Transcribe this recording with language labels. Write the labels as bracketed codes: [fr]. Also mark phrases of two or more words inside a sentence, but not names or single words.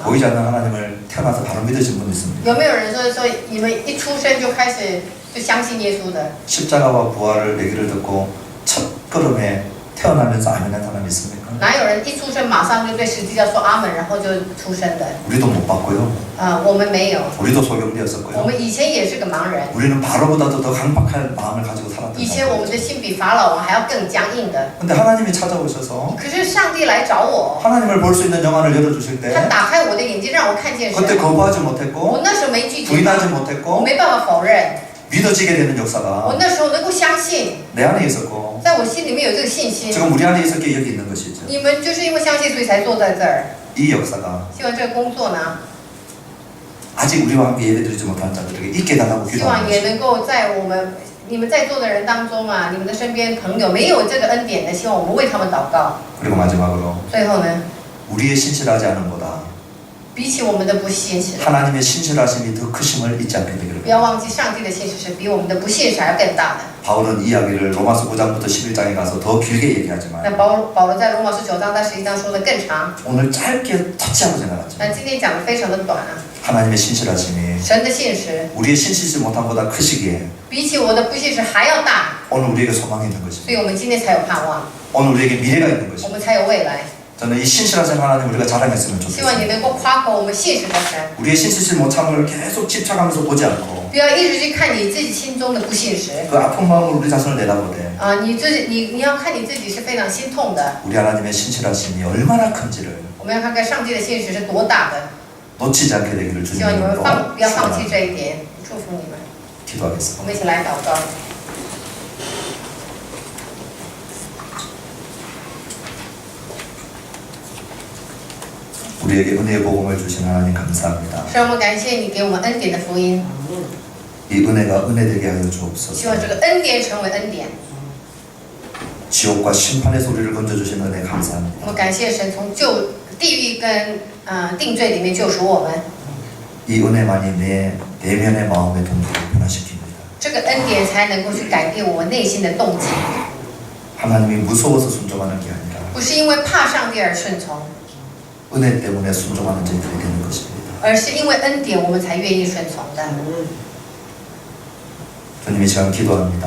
[ko] 보이지 않는 하나님을 태어나서 바로 믿으신 분 있습니다. [zh] 有没有人说你们一出生就开始就相信耶稣的？ [ko] 십자가와 부활을 얘기를 듣고 첫 걸음에 태어나면서 아멘한 사람 있습니까? [zh] 哪有人一出生马上就对十字架说阿门，然后就出生的？ [ko] 우리도 못 봤고요. [zh] 我们没有， [ko] 우리도 [zh] 我 [ko] 소경되었었고요. [zh] 们以前也是个盲人， [ko] 우리는 바로보다도 더 강박한 마음을 가지고 살았던 [zh] 以前我们 [ko] 사람들. [zh] 的心比法老王还要更僵硬的。 [ko] 근데 하나님이 찾아오셔서 [zh] 可是上帝来找我， [ko] 하나님을 볼 수 있는 영안을 열어주실 [zh] 他 [ko] 때 [zh] 打开我的眼睛，让我看见 [ko] 그때 [zh] 神。 [ko] 거부하지 [zh] 我 [ko] 못했고 [zh] 那时候没拒绝 [ko] 부인하지 [zh] 他，我 [ko] 못했고 [zh] 没办法否认， [ko] 믿어지게 되는 [zh] 我 [ko] 역사가 [zh] 那时候能够相信， [ko] 내 안에 있었고 [zh] 在我心里面有这个信心。 [ko] 지금 우리 안에 있었기에 여기 있는 것이죠. [zh] 你们就是因为相信，所以才坐在这儿。 [ko] 이 역사가 [zh] 希望这个工作呢， [ko] 아직 우리와 함께 예배드리지 못한 자들에게 있게 달라고 [zh] 希望 [ko] 기도하는 [zh] 也 [ko] 것이죠. [zh] 能够在你们在座的人当中啊，你们的身边朋友没有这个恩典的，希望我们为他们祷告。 [ko] 그리고 마지막으로 [zh] 最后呢， [ko] 우리의 신실하지 않음보다 [zh] 比起我们的不信实， [ko] 하나님의 신실하심이 더 크심을 잊지 않게 되기를 [zh] 不要 [ko] 바랍니다. [zh] 忘记上帝的信实是比我们的不信实还要更大的。 [ko] 바울은 이 이야기를 로마서 9장부터 11장에 가서 더 길게 [zh] 那 [ko] 얘기하지만 [zh] 保罗在罗马书9章到11章说的更长， [ko] 오늘 짧게 터치하고 지나갔죠. [zh] 那今天讲的非常的短啊。 [ko] 하나님의 신실하심이 [zh] 神的信实 [ko] 우리의 신실지 못함보다 크시기에 [zh] 比起我的不信实还要大， [ko] 오늘 우리에게 소망이 있는 [zh] 所 [ko] 것입니다. [zh] 以我们今天才有盼望， [ko] 오늘 우리에게 미래가 있는 [zh] 我 [ko] 것입니다. [zh] 们才有未来。 [ko] 저는 이 신실하신 하나님 우리가 자랑했으면 [zh] 希望你 [ko] 좋겠습니다. [zh] 能够夸口我们信实的神， [ko] 우리의 신실실 못함을 계속 집착하면서 보지 않고 [zh] 不要一直去看你自己心中的不信实。 [ko] 그 아픈 마음으로 우리 자신을 내다보되 [zh] 你要看你自己是非常心痛的。 [ko] 우리 하나님의 신실하심이 얼마나 큰지를 [zh] 我们要看看上帝的信实是多大的。 [ko] 놓치지 않게 되기를 [zh] 希望你们 [ko] 주님으로 [zh] 不要放弃这一点，祝福你们。 [ko] 기도하겠습니다. [zh] 我们一起来祷告。 [ko] 우리에게 은혜의 복음을 주신 하나님 감사합니다. [zh] 让我们感谢你给我们恩典的福音， [ko] 이 은혜가 은혜 되게 하여 [zh] 希 [ko] 주옵소서. [zh] 望这个恩典成为恩典。 [ko] 지옥과 심판의 소리를 건져주신 은혜 [zh] 我 [ko] 감사합니다. [zh] 们感谢神从地狱跟定罪里面救赎我们， [ko] 이 은혜만이 내 내면의 마음의 동기를 변화시킵니다. [zh] 这个恩典才能够去改变我内心的动机， [ko] 하나님이 무서워서 순종하는 게 아니라 [zh] 不是因为怕上帝而顺从， [ko] 은혜 때문에 순종하는 저희들이 되는 것입니다. [zh] 而是因为恩典我们才愿意顺从的。 [ko] 주님이 제가 기도합니다.